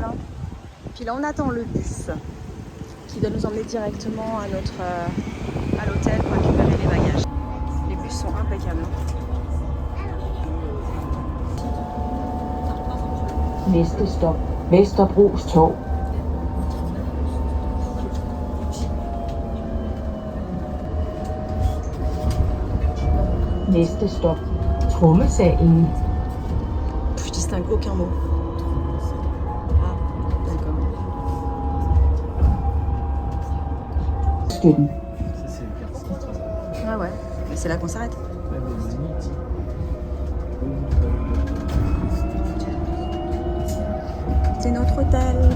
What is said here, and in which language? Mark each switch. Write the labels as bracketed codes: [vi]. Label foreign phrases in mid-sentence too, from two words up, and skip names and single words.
[fr] Hein. Puis là on attend le bus qui doit nous emmener directement à l'hôtel pour récupérer les bagages. Les bus sont impeccables. [da] Næste stop, Vesterbros Torv. Næste stop, Trommesalen. [fr] Je distingue aucun mot. Ah, d'accord. Støtten. Ça, c'est le quartier. Ah ouais, mais c'est là qu'on s'arrête. C'est notre hôtel.